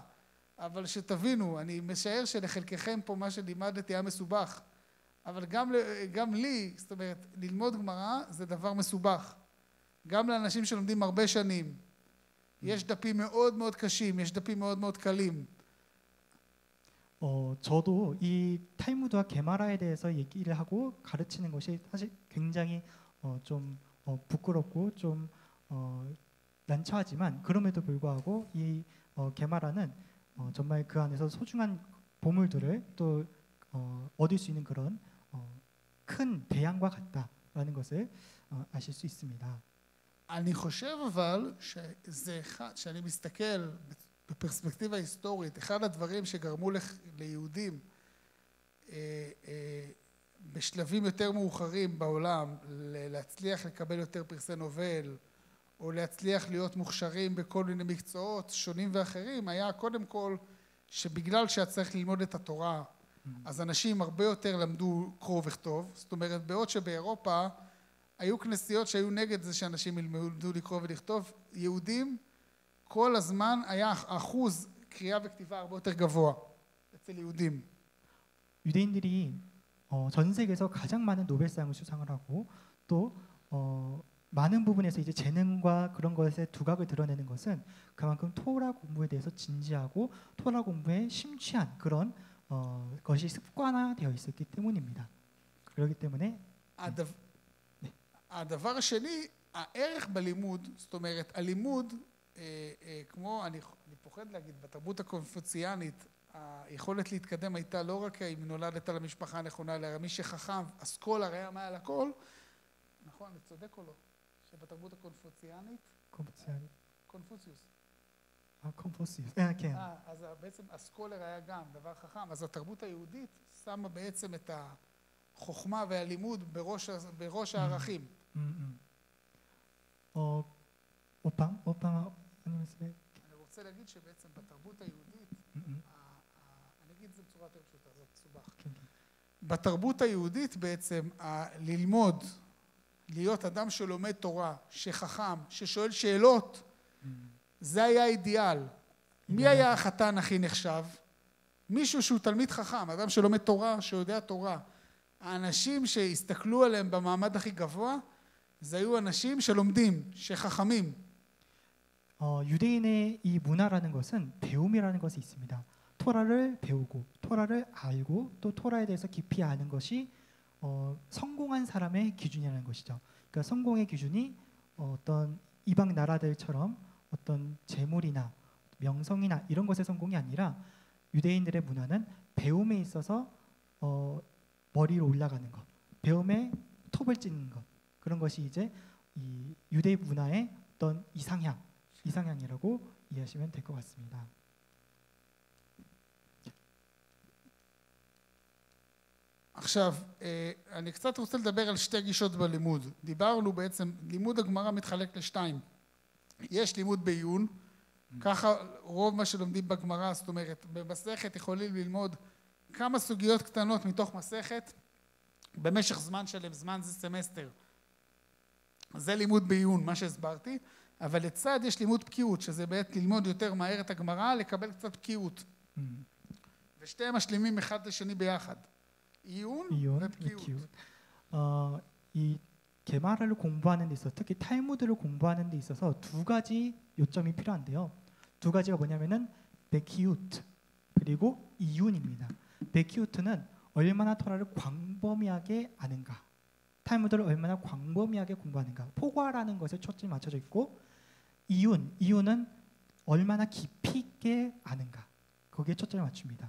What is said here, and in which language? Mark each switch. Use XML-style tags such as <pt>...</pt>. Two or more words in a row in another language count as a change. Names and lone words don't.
<he>אבל שתבינו, אני משער שלחלקכם פה מה שלימדתי היה מסובך, אבל גם לי, זאת אומרת, ללמוד גמרא זה דבר מסובך. גם לאנשים שלומדים הרבה שנים. יש דפים מאוד מאוד קשים, יש דפים מאוד מאוד קלים.</he> <ko>저도 이 탈무드와 게마라에 대해서 얘기를 하고 가르치는 것이 사실 굉장히 좀 부끄럽고 좀 난처하지만 그럼에도 불구하고 이 게마라는 정말 그 안에서 소중한 보물들을 또 얻을 수 있는 그런 큰 대양과 같다라는 것을 아실 수 있습니다.</ko> <he>אני חושב אבל שזה אחד, שאני מסתכל בפרספקטיבה היסטורית, אחד הדברים שגרמו ליהודים בשלבים יותר מאוחרים בעולם להצליח לקבל יותר פרסי נובל או להצליח להיות מוכשרים בכל מיני מקצועות שונים ואחרים, היה קודם כל שבגלל שאת צריך ללמוד את התורה, אז אנשים הרבה יותר למדו קרוא וכתוב. זאת אומרת, בעוד שבאירופה היו כנסיות שהיו נגד זה שאנשים ילמדו לקרוא ולכתוב, יהודים כל הזמן היה אחוז קריאה וכתיבה הרבה יותר גבוה אצל יהודים.</he> <ko>유대인들이 전 세계에서 가장 많은 노벨상을 수상을 하고 또 많은 부분에서 이제 재능과 그런 것의 두각을 드러내는 것은 그만큼 토라 공부에 대해서 진지하고 토라 공부에 심취한 그런 것이 습관화되어 있었기 때문입니다. 그렇기 때문에</ko> <he>הדבר השני, הערך בלימוד, זאת אומרת, הלימוד, כמו, אני פוחד להגיד, בתרבות הקונפוציאנית, היכולת להתקדם הייתה לא רק אם נולדת למשפחה הנכונה, אלא מי שחכם, אסכולה, היה מעל הכל. נכון, אני צודק או לא? שבתרבות הקונפוציאנית... קונפוציוס. קונפוציוס, כן. אז בעצם אסכולר היה גם דבר חכם. אז התרבות היהודית שמה בעצם את החוכמה והלימוד בראש הערכים. 오빵 아니면 스베. אני רוצה להגיד שבעצם בתרבות היהודית, אני אגיד את זה בצורה יותר פשוטה, זה מסובך. בתרבות היהודית בעצם ללמוד, להיות אדם שלומד תורה, שחכם, ששואל שאלות, זה היה האידיאל. מי היה החתן הכי נחשב? מישהו שהוא תלמיד חכם, אדם שלומד תורה, שיודע תורה. האנשים שהסתכלו עליהם במעמד הכי גבוה, זה היו אנשים שלומדים, שחכמים.</he> <ko>유대인의 이 문화라는 것은 배움이라는 것이 있습니다. 토라를 배우고 토라를 알고 또 토라에 대해서 깊이 아는 것이 성공한 사람의 기준이라는 것이죠. 그러니까 성공의 기준이 어떤 이방 나라들처럼 어떤 재물이나 명성이나 이런 것의 성공이 아니라 유대인들의 문화는 배움에 있어서 머리로 올라가는 것, 배움에 톱을 찌는 것, 그런 것이 이제 이 유대 문화의 어떤 이상향이라고 이해하시면 될 것 같습니다.</ko> <he>עכשיו, אני קצת רוצה לדבר על שתי גישות בלימוד. דיברנו בעצם, לימוד הגמרא מתחלק לשתיים. יש לימוד בעיון, ככה רוב מה שלומדים בגמרא, זאת אומרת, במסכת יכולים ללמוד כמה סוגיות קטנות מתוך מסכת, במשך זמן שלם, זמן זה סמסטר. זה לימוד בעיון, מה שהסברתי, אבל לצד יש לימוד בקיאות, שזה באמת ללמוד יותר מהר את הגמרא, לקבל קצת בקיאות. ושתיהם משלימים אחד לשני ביחד. 이윤 ובקיאות.</he> <ko>이 게마라를 공부하는 데 있어서 특히 탈무드를 공부하는 데 있어서 두 가지 요점이 필요한데요. 두 가지가 뭐냐면은 베키우트 그리고 이윤입니다. 베키우트는 얼마나 토라를 광범위하게 아는가, 탈무드를 얼마나 광범위하게 공부하는가, 포괄하는 것에 초점이 맞춰져 있고, 이윤은 얼마나 깊이 있게 아는가, 거기에 초점을 맞춥니다.</ko>